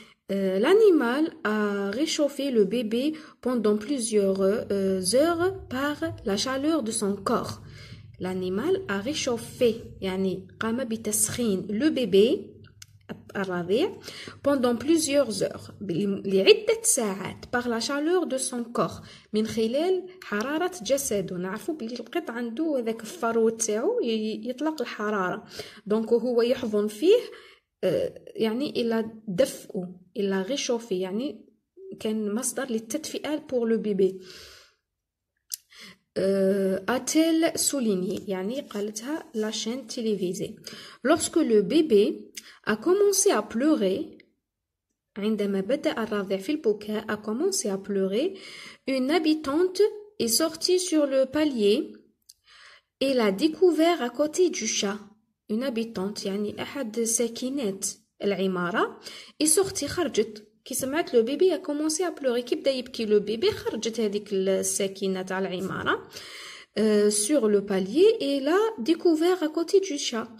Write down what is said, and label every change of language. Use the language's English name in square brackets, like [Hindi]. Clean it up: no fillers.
[French] L'animal a réchauffé le bébé pendant plusieurs heures par la chaleur de son corps. L'animal a réchauffé [Arabic] يعني قام بتسخين [French] le bébé الرضيع pendant plusieurs heures [Arabic] لعدة ساعات [French] par la chaleur de son corps [Arabic] من خلال حرارة جسده. نعرفوا بلي القط عنده ذاك الفرو تاعو يطلق الحرارة, دونك هو يحضن فيه يعني إلى دفئه, إلى réchauffer يعني كان مصدر للتدفئة [French] pour le bébé. a-t-elle souligné [Arabic] يعني قالتها [French] la chaîne télévisée. Lorsque le bébé a commencé à pleurer [Arabic] عندما بدأ الرضيع في البكاء [French] a commencé à pleurer, une habitante est sortie sur le palier et l'a découvert à côté du chat. Une habitante [Arabic] يعني أحد ساكنات العمارة [French] est sortie [Arabic] خرجت كي سمعت لو بيبي [French] a commencé à pleurer [Arabic] كي بدا يبكي لو بيبي خرجت هذيك الساكنة تاع العمارة [French] sur le palier et l'a découvert à côté du chat.